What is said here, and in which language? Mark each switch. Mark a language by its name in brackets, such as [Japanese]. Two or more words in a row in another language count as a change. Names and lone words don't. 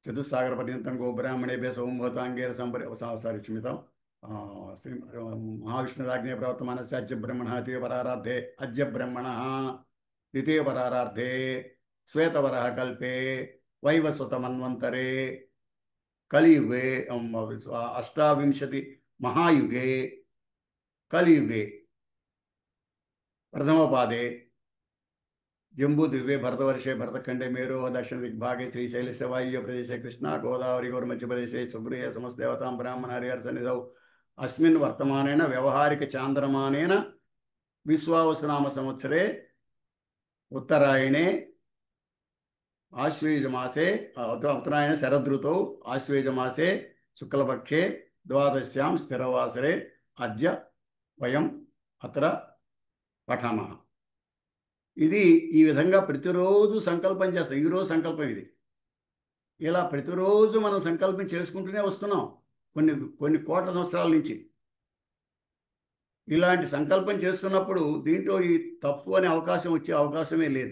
[Sanskrit] చతుస్సాగర పర్యంతం గో బ్రాహ్మణేభ్య సోమభూతాంగేర క్షమితం శ్రీ మహావిష్ణురాజ్ఞే ప్రవర్తమానస్య అద్య బ్రహ్మణ ద్వితీయ పరారార్థే అద్య బ్రహ్మణ ద్వితీయ పరారార్థే శ్వేతవరః కల్పే వైవస్వత మన్వంతరే కలియుగే అష్టావింశతి మహాయుగే కలియుగే प्रथमपादे जम्बूद्वीपे भरतवर्षे भरतखंडे मेरोः दक्षिणदिग्भागे श्रीशैलस्य वायव्यप्रदेशे कृष्णा गोदावरी गौर्मध्यप्रदेशे सुग्रीय समस्तदेवतां ब्राह्मणार्यर्सनिधौ अस्मिन् वर्तमानेन व्यवहारिकचान्द्रमानेन विश्वावसुनाम संवत्सरे उत्तरायणे आश्वेजमासे उत्तरायणे शरदृतौ आश्वेजमासे शुक्लपक्षे द्वादश्यां स्थिरवासरे अद्य वयम् अत्र పఠామహ. [Telugu] ఇది ఈ విధంగా ప్రతిరోజు సంకల్పం చేస్తాం. ఈరోజు సంకల్పం ఇది. ఇలా ప్రతిరోజు మనం సంకల్పం చేసుకుంటూనే వస్తున్నాం కొన్ని కోట్ల సంవత్సరాల నుంచి. ఇలాంటి సంకల్పం చేస్తున్నప్పుడు దీంట్లో ఈ తప్పు అనే అవకాశం వచ్చే అవకాశమే లేదు.